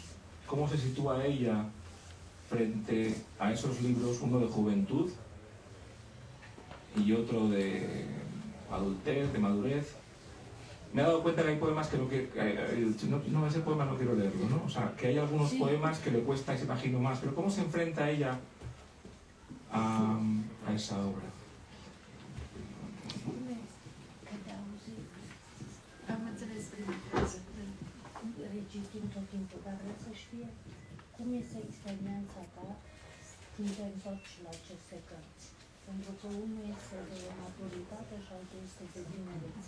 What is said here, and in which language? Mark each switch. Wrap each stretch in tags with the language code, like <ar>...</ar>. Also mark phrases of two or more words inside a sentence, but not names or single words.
<es>¿Cómo se sitúa ella frente a esos libros, uno de juventud y otro de adultez, de madurez? Me he dado cuenta que hay poemas que no, ese poema no quiero leerlo, ¿no? O sea, que hay algunos poemas que le cuesta ese imagino más, pero ¿cómo se enfrenta ella a esa obra?</es> <ro>Am înțeles prima frază. Recitim tot timpul, dar vreau să știe cum este experiența ta când te întorci la aceste cărți. Pentru că unul este de maturitate și altul este de tinerețe.</ro>